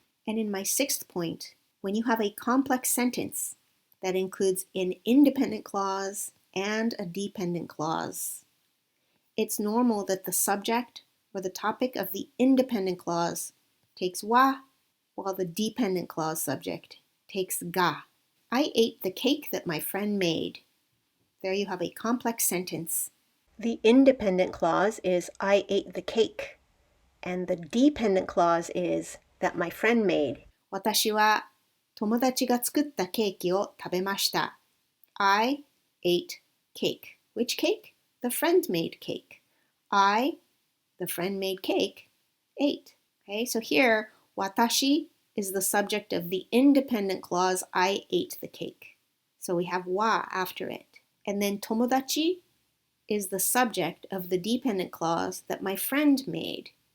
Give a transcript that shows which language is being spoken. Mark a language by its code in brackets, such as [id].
[en] And in my sixth point, when you have a complex sentence that includes an independent clause and a dependent clause, it's normal that the subject or the topic of the independent clause takes wa, while the dependent clause subject takes ga. I ate the cake that my friend made. There you have a complex sentence. The independent clause is I ate the cake, and the dependent clause is that my friend made. [ja] 私は友達が作ったケーキを食べました. [en] I ate cake. Which cake? The friend made cake. I, the friend made cake, ate. Okay, so here, watashi is the subject of the independent clause, I ate the cake. So we have wa after it. And then tomodachi is the subject of the dependent clause that my friend made.